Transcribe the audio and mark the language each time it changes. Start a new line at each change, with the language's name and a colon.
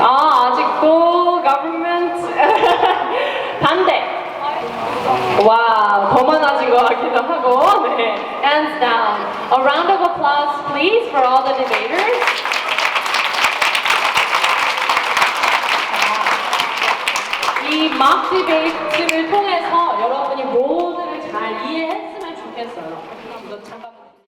Korean: 아직도 government 반대. 와, 더 많아진 것 같기도 하고.
English: 네. Hands down. A round of applause, please, for all the debaters.
Korean: 이 mock debate를 통해서 여러분이 모두를 잘 이해했으면 좋겠어요. 이거 잠깐만.